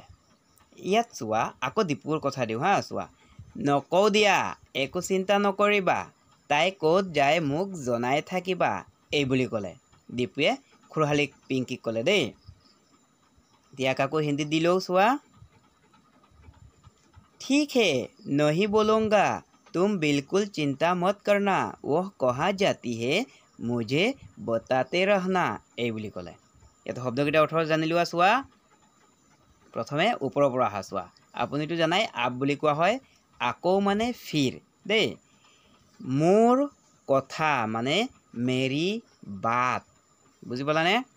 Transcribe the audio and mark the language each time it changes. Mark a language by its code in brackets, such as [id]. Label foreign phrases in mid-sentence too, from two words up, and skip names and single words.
[as] ইয়াত চোৱা, আকৌ দীপুৰ কথা দিওঁ হা, চোৱা, নকওঁ দিয়া, একো চিন্তা নকৰিবা, তাই ক'ত যায় মোক জনাই থাকিবা, এই বুলি ক'লে। দীপুৱে খুৰাহালিক পিংকিক ক'লে দেই। ইয়াক আকৌ হিন্দীত দিলেও চোৱা, [hi] ठीक है नहीं बोलूँगा, तुम बिल्कुल चिंता मत करना, वह कहाँ जाती है मुझे बताते रहना, [as] এই বুলি ক'লে। ইয়াত শব্দকেইটা অৰ্থ জানি লোৱা চোৱা। প্ৰথমে ওপৰৰ পৰা অহা চোৱা, আপুনিতো জানাই আপ বুলি কোৱা হয়, আকৌ মানে ফিৰ দেই, মোৰ কথা মানে [hi] मेरी बात, [as] বুজি পালানে?